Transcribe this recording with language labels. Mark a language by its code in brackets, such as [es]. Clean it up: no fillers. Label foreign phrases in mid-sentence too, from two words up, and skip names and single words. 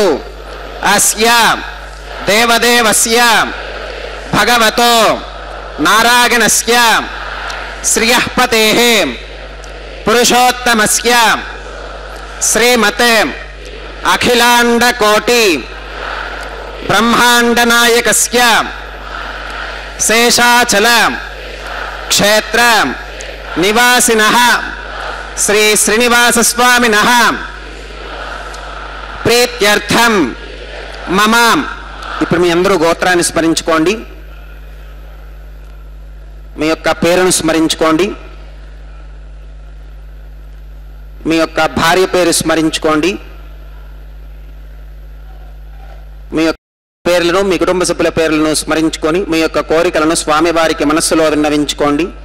[sa] अस्या देवदेवस्य भगवतो नारायणस्य श्रियः पतेः पुरुषोत्तमस्य श्रीमते अखिलांड कोटि ब्रह्मांड नायकस्य शेषाचल क्षेत्र निवासिनः श्री श्रीनिवास स्वामिनः प्रीत्यर्थं मम [te] ఇప్పుడు మీ అందరూ గోత్రాన్ని స్మరించుకోండి, మీ యొక్క పేరును స్మరించుకోండి, మీ యొక్క భార్య పేరు స్మరించుకోండి, మీ యొక్క పేర్లను మీ కుటుంబ సభ్యుల పేర్లను స్మరించుకొని మీ యొక్క కోరికలను స్వామివారికి మనస్సులో విన్నవించుకోండి.